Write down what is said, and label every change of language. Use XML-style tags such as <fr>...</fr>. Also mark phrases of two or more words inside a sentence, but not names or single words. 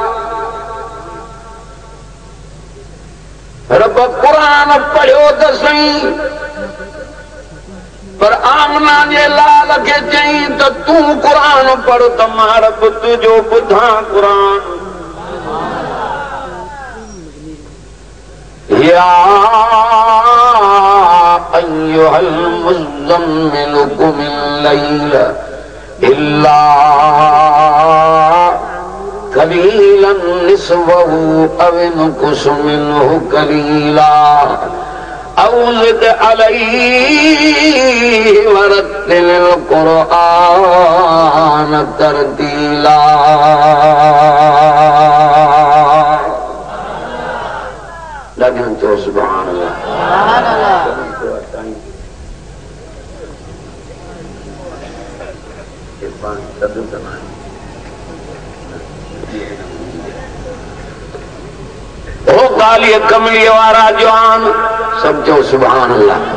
<sd>रब क़ुरान पढ़ियो त सही, पर आमना जे लाल खे चई त तूं क़ुरान पढ़ त मां रब तुंहिंजो ॿुधां क़ुरान।</sd> <ar>يا أيها المزمل قم الليل إلا قليلا نصفه أو انقص منه قليلا أو زد عليه ورتل القرآن ترتيلا.</ar> <sd>ॾाढियुनि चयो</sd> <ar>سبحان الله.</ar> <sd>ओ गालिय कमली वारा जवान सब चो</sd> <ar>سبحان الله.</ar>